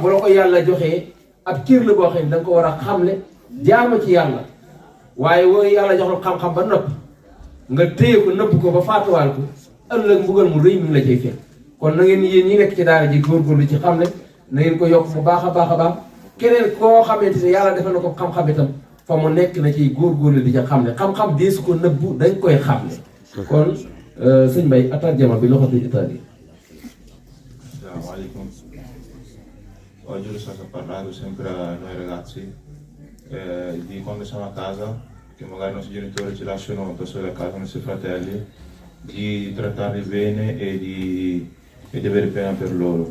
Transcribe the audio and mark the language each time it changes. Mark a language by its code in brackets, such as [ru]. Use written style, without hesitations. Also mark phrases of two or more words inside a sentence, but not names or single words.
[wo] bu la ko yàlla joxee ab cër la boo xam ne da nga ko war a xamle jaama ci yàlla waaye woo yàlla jox la xam-xam ba nopp nga téye ko nëbb ko ba faatuwaal ko ëllëg mbugal mu rëy mi ngi la cay fekk kon na ngeen yéen ñi nekk ci daara ji góorgóorlu ci xam ne na ngeen ko yokk bu baax a baax a baax keneen koo xamante ne yàlla defal na ko xam-xam itam fa mu nekk na ciy góorgóorlu di ca xam ne xam-xam deesu ko nëbbu dañ koy xam ne kon sëñ Mbaye attarjama bi loxo di Italie. [ar] السلام عليكم. [it] Oggi sono stato parlando sempre a noi ragazzi di quando siamo a casa, che magari i nostri genitori ci lasciano da soli a casa, i nostri fratelli, di trattarli bene e di avere pena per loro.